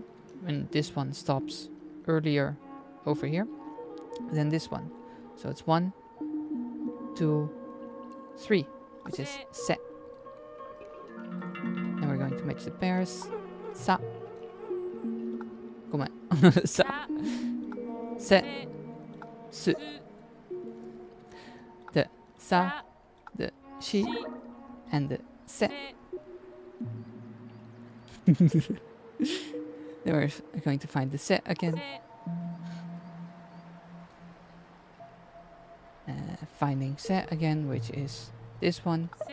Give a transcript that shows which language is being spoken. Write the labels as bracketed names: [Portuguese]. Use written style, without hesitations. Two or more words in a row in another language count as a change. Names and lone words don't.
[English] And this one stops earlier over here than this one. So it's 1, 2, 3, which is se. And we're going to match the pairs. Sa. Come on. Sa. Se. Su. The sa, the shi, and the se. Then we're going to find the se again. Finding se again, which is this one.